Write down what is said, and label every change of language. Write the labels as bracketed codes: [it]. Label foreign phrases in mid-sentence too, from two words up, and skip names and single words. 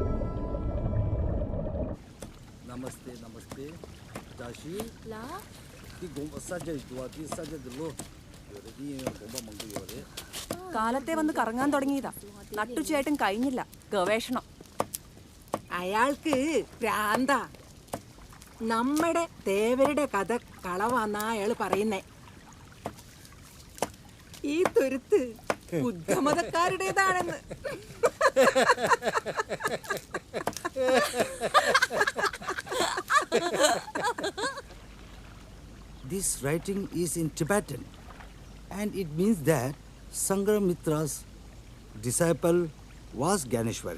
[hi] Namaste, namaste. Dashi. La? [ml] കാലത്തെ വന്ന് കറങ്ങാൻ തുടങ്ങിയതാ. നട്ടുച്ചയായിട്ടും കഴിഞ്ഞില്ല ഗവേഷണം. അയാൾക്ക് ഭ്രാന്ത. നമ്മുടെ തേവരുടെ കഥ കളവാന്നാ അയാൾ പറയുന്നേ. ഈ തുരുത്ത് ബുദ്ധമതക്കാരുടേതാണെന്ന്. [en] This writing is in Tibetan, and it means that Sangramitra's disciple was Ganeshwari.